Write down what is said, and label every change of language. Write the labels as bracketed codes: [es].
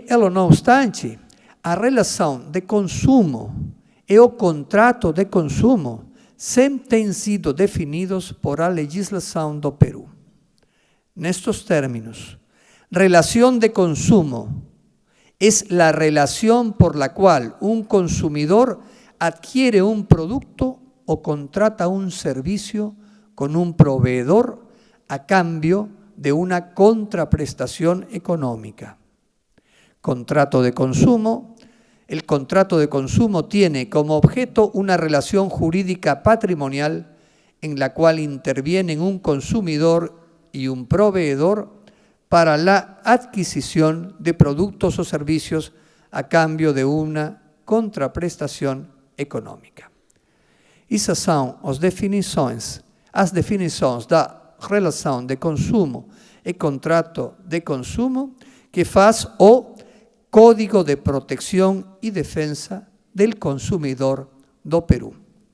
[pt] No obstante, a relação de consumo e o contrato de consumo sempre têm sido definidos por a legislação do Peru. [es] Nestos términos, relación de consumo es la relación por la cual un consumidor adquiere un producto o contrata un servicio con un proveedor a cambio de una contraprestación económica. Contrato de consumo. El contrato de consumo tiene como objeto una relación jurídica patrimonial en la cual intervienen un consumidor y un proveedor para la adquisición de productos o servicios a cambio de una [pt] contraprestação econômica. Essas são as definições da relação de consumo e contrato de consumo que faz o Código de Protecção e Defensa do Consumidor do Peru.